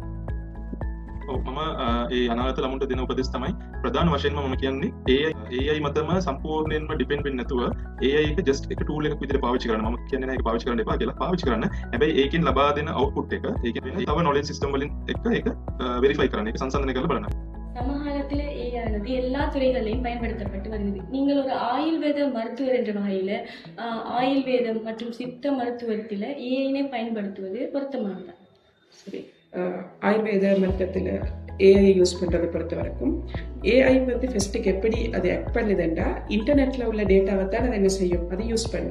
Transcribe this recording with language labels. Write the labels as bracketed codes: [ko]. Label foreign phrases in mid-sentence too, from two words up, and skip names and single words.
[si] මම ඒ අනාගත ළමුන්ට දෙන උපදෙස් තමයි ප්‍රධාන වශයෙන්ම මම කියන්නේ AI මතම සම්පූර්ණයෙන්ම ඩිපෙන්ඩ් වෙන්නේ නැතුව AI එක just එක tool එකක් විදිහට පාවිච්චි කරන්න. මම කියන්නේ නැහැ ඒක පාවිච්චි කරන්න එපා කියලා. පාවිච්චි කරන්න. හැබැයි ඒකෙන් ලබා දෙන output එක ඒකෙන් තව [en] knowledge system [si] වලින් එක්ක ඒක verify කරන්න. ඒක සංසන්දනය කරලා බලන්න. සමහරවිට AI [ta] வந்து எல்லா துறைகளிலும் பயன்படுத்தப்பட்டு வருகிறது. நீங்கள் ஒரு ஆயுர்வேத மருத்துவர் என்ற வகையில் ஆயுர்வேதம் மற்றும் சித்த மருத்துவத்தில் ஏஐனை பயன்படுத்துவது பொருத்தமானதா? சரி, ஆயுர்வேத மருத்துவத்தில் ஏஐ யூஸ் பண்ணுறதை பொறுத்த வரைக்கும் ஏஐ வந்து ஃபஸ்ட்டுக்கு எப்படி அது ஆக்ட் பண்ணுதுன்னா இன்டர்நெட்டில் உள்ள டேட்டாவை தான் அதை என்ன செய்யும், அதை யூஸ் பண்ணும்.